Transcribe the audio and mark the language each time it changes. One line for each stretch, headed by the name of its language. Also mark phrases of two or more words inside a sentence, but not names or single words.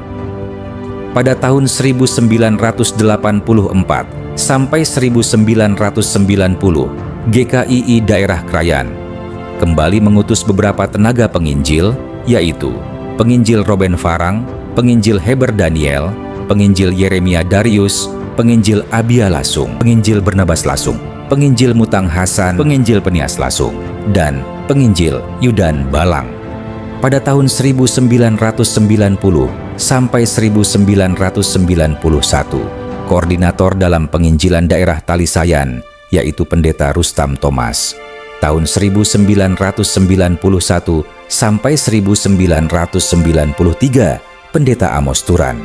Indonesian: Pada tahun 1984 sampai 1990, GKII Daerah Krayan kembali mengutus beberapa tenaga penginjil, yaitu Penginjil Robin Farang, Penginjil Heber Daniel, Penginjil Yeremia Darius, Penginjil Abia Lasung, Penginjil Bernabas Lasung, Penginjil Mutang Hasan, Penginjil Penias Lasung, dan Penginjil Yudan Balang. Pada tahun 1990 sampai 1991, koordinator dalam penginjilan daerah Talisayan, yaitu Pendeta Rustam Thomas. Tahun 1991 sampai 1993, Pendeta Amos Turan.